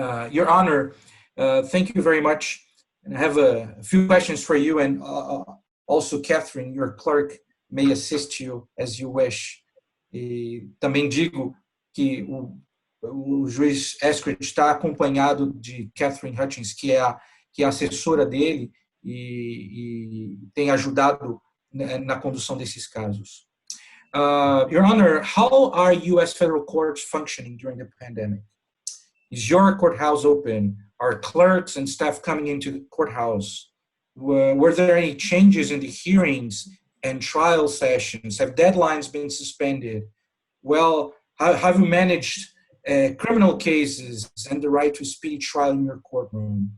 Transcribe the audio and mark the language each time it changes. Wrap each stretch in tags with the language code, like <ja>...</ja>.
<en>Your Honor, thank you very much. And I have a few questions for you, and also Catherine, your clerk, may assist you as you wish.</en> <pt>E também digo que o juiz Eskridge está acompanhado de Catherine Hutchins, que é a assessora dele e tem ajudado na condução desses casos.</pt> <en>Your Honor, how are U.S. federal courts functioning during the pandemic? Is your courthouse open? Are clerks and staff coming into the courthouse? Were there any changes in the hearings and trial sessions? Have deadlines been suspended? Well, how have you managed criminal cases and the right to speedy trial in your courtroom?</en>